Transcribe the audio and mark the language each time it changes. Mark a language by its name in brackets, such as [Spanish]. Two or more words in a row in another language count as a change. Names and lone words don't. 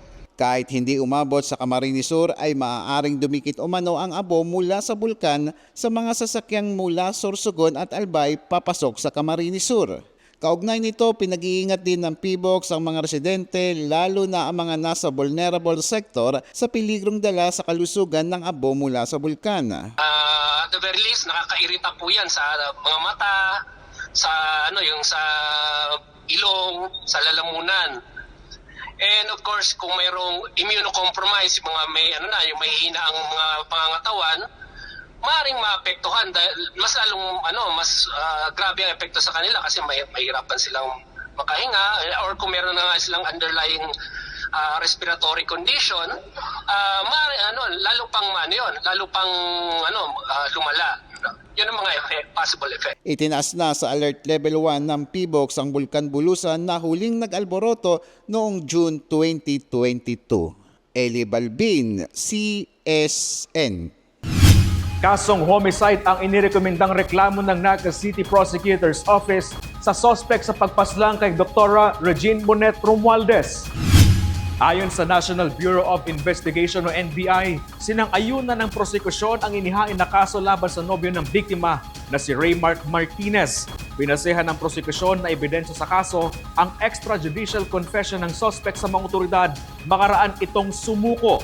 [Filipino] Kahit hindi umabot sa Camarines Sur ay maaaring dumikit umano ang abo mula sa bulkan sa mga sasakyang mula Sorsogon at Albay papasok sa Camarines Sur. Kaugnay nito, pinag-iingat din ng PBOX ang mga residente lalo na ang mga nasa [English] vulnerable sector [Filipino] sa peligrong dala sa kalusugan ng abo mula sa bulkan. [English] At the very least, [Filipino] nakakairita po yan sa mga mata, sa yung sa ilong, sa lalamunan. [English] And of course, [Filipino] kung mayroong immunocompromised, mga yung may hina ang mga pangangatawan, maaaring maapektuhan dahil mas lalong grabe ang epekto sa kanila kasi mahirapan silang makahinga or kung meron na silang [English] underlying respiratory condition, [Filipino] lalo pang lumala. Yun ang mga [English] possible effect. [Filipino] Itinaas na sa Alert Level 1 ng PBOX ang Bulkan Bulusan na huling nag-alboroto noong June 2022. Eli Balbin, CSN. Kasong homicide ang inirekomendang reklamo ng Naga City Prosecutor's Office sa suspect sa pagpaslang kay Dr. Regine Bonet Romualdez. Ayon sa National Bureau of Investigation o NBI, sinang-ayunan ng prosekusyon ang inihain na kaso laban sa nobyo ng biktima na si Raymark Martinez. Binasehan ng prosekusyon na ebidensya sa kaso ang [English] extrajudicial confession [Filipino] ng suspect sa mga otoridad makaraan itong sumuko.